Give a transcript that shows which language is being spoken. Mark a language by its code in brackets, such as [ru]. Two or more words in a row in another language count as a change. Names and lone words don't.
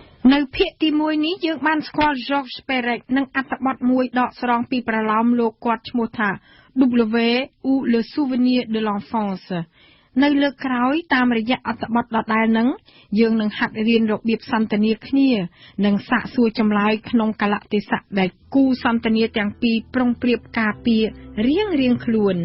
[km] នៅភាគទី1នេះយើងបានស្គាល់ Georges Perec និងអត្ថបទមួយដកស្រង់ពីប្រឡោមលោកគាត់ឈ្មោះថា W ou le souvenir de l'enfance នៅលើកក្រោយតាមរយៈអត្ថបទដដែលនឹងយើងនឹងហាត់រៀនរបៀបសន្ទនាគ្នានិងសាកសួរចម្លើយក្នុងកលៈទេសៈដែលគូសន្ទនាទាំងពីរប្រុងប្រៀបការពាររៀងខ្លួន